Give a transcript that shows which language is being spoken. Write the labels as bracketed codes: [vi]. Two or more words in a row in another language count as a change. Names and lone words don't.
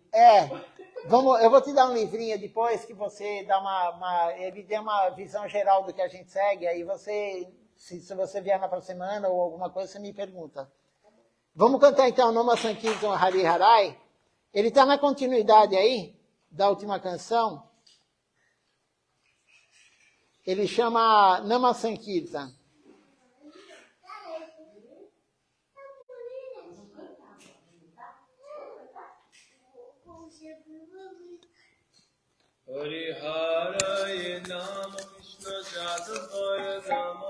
[pt] Eu vou te dar um livrinho depois que você dá ele tem uma visão geral do que a gente segue, aí você, se você vier na próxima semana ou alguma coisa, você me pergunta. Vamos cantar então Nama Sankirtan Hari Harai. Ele está na continuidade aí, da última canção. Ele chama Nama Sankirtan. [sa] हरि हरये नमः कृष्ण यादवाय नमः